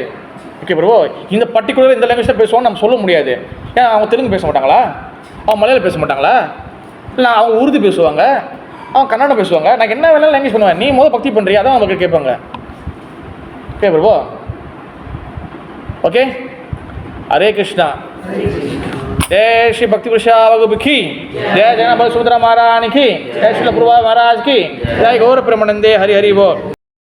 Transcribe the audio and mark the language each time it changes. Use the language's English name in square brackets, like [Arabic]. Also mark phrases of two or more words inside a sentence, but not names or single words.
[English] okay bro, [Tamil] இந்த பர்டிகுலர் இந்த லாங்குவேஜ் தான் பேசுவான்னு நம்ம சொல்ல முடியாது. ஏன் அவங்க தெலுங்கு பேச மாட்டாங்களா? அவங்க மலையாளம் பேச மாட்டாங்களா? இல்லை அவங்க உருது பேசுவாங்க, அவங்க கன்னடம் பேசுவாங்க. நான் என்ன வேணாலும் லாங்குவேஜ் பண்ணுவேன், நீ பக்தி பண்ணுறியா? அதான் அவங்களுக்கு கேட்பாங்க. [English] okay bro. [Tamil] ஓகே, ஹரே கிருஷ்ணா. [Hindi] जय श्री भक्ति प्रसाद की, जय जगन्नाथ सुभद्रा महारानी की, जय श्री प्रभु महाराज की, जय गौर प्रेमानंदे, हरि हरि बोल.